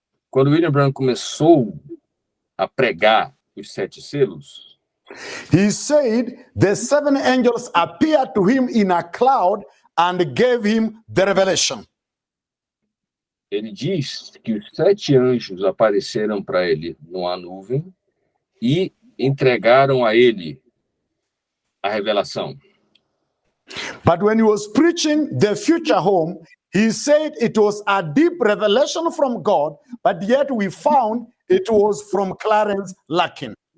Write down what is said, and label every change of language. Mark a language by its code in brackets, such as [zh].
[pt] Quando William Branham começou a pregar os 7 selos, [en] he said the 7 angels appeared to him in a cloud and gave him the revelation. [pt] ele diz que os 7 anjos apareceram para ele numa nuvem e entregaram a ele a revelação. [en] But when he was preaching the future home, he said it was a deep revelation from God, but yet we found it was from Clarence Larkin.